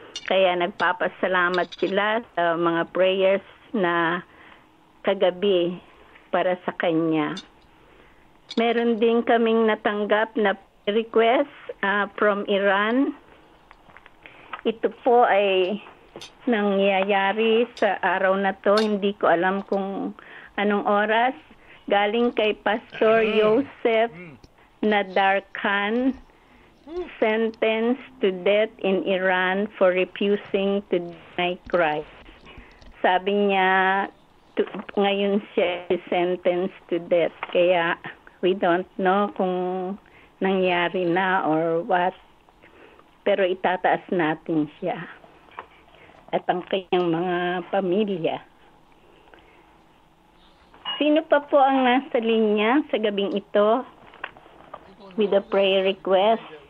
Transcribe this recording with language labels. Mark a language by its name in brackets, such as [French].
[Filipino] Kaya nagpapasalamat sila sa mga prayers na kagabi para sa kanya. Meron din kaming natanggap na [English] request from Iran. [Filipino] Ito po ay nangyayari sa araw na to. Hindi ko alam kung anong oras. Galing kay [English] Pastor Joseph Nadar Khan, sentenced to death in Iran for refusing to deny Christ. [Filipino] Sabi niya, ngayon siya sentenced to death. Kaya [English] we don't know [Filipino] kung nangyari na or what. Pero itataas natin siya at ang kanyang mga pamilya. Sino pa po ang nasa linya sa gabing ito [English] with a prayer request?